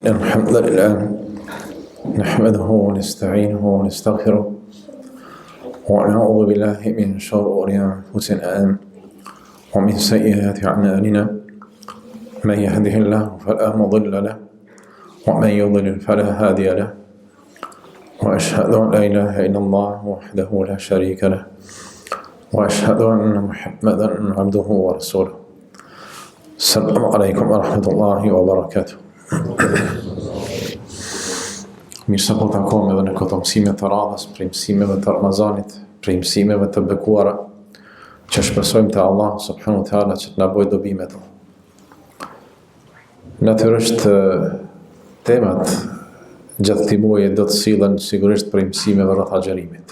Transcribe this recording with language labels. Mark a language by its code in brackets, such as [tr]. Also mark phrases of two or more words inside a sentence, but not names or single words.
[ar] الحمد لله نحمده ونستعينه ونستغفره ونعوذ بالله من شرور أنفسنا ومن سيئات أعمالنا من يهده الله فلا مضل له ومن يضلل فلا هادي له وأشهد أن لا إله إلا الله وحده لا شريك له وأشهد أن محمدا عبده ورسوله. السلام عليكم ورحمة الله وبركاته. [sq] Mirë se po takojmë edhe në këto mësime të radhës, prej mësimeve të Ramazanit, prej mësimeve të bekuara, që shpresojmë te Allah [ar] سبحانه وتعالى [sq] që të na bëjë dobi me to. Natyrisht temat gjatë këtij muaji do të sillen sigurisht prej mësimeve rreth agjerimit.